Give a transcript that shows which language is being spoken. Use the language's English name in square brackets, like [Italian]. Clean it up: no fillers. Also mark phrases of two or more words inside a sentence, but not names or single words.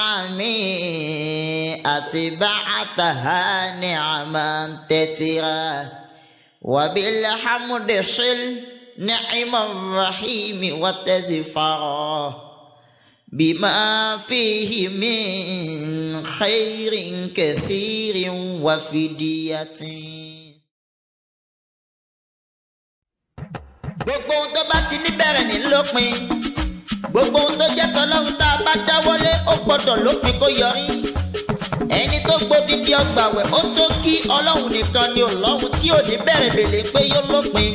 [Arabic] نعمي أتبعتها نعما تترى وبالحمد حل نعم الرحيم وتزفر بما فيه من خير كثير وفدية. [Yoruba] gbogbo ohun tó bá ti níbẹ̀rẹ̀ ní lópin gbogbo ohun tó jẹ́ tọ́lọ́run tá a bá dáwọ́lé ó gbọ́dọ̀ lópin kó yọrí. ẹni tó gbódìdí ọgbàwẹ̀ ó tó kí ọlọ́run nìkan ni ọlọ́run tí ò ní bẹ̀rẹ̀ bèlè pé yóò lópin.